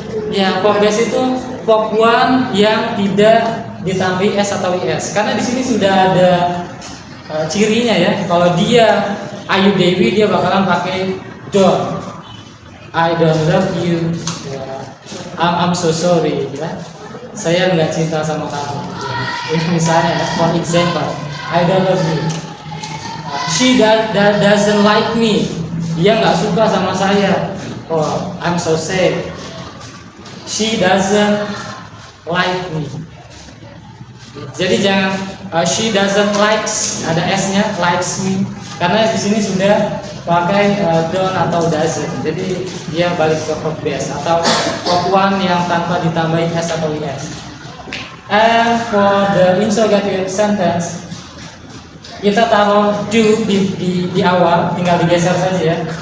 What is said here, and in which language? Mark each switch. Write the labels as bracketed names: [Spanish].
[Indonesian] Ya, verb base itu verb one yang tidak ditambahi s atau is. Karena di sini sudah ada cirinya ya. Kalau dia Ayu Dewi, dia bakalan pakai don't. [English] I don't love you. I'm so sorry. Ya. [Indonesian] Saya nggak cinta sama kamu. Ya, misalnya, [English] for example, I don't love you. She doesn't like me. [Indonesian] Dia nggak suka sama saya. [English] Oh, I'm so sad. She doesn't like me. [Indonesian] Jadi jangan [English] she doesn't likes, [Indonesian] ada s-nya, likes me. Karena di sini sudah pakai don't atau doesn't. Jadi dia balik ke verb base atau verb one yang tanpa ditambahin s atau is. [English] And for the interrogative sentence, [Indonesian] kita taruh do di awal, tinggal digeser saja ya.